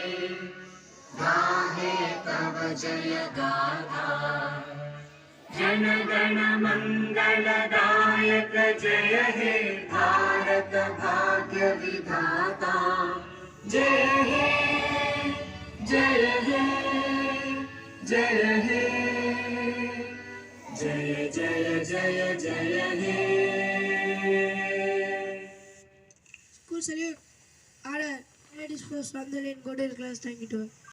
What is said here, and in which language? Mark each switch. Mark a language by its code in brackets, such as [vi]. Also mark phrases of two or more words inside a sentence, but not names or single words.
[bn] গাহে তব জয় গাথা জন গণ মঙ্গলদায়ক জয় হে ভারত ভাগ্য বিধাতা জয় হে জয় হে জয় হে জয় জয় জয় জয় হে [en] School salute. Order. Ladies first from the lane. Go to your class. Thank you to all.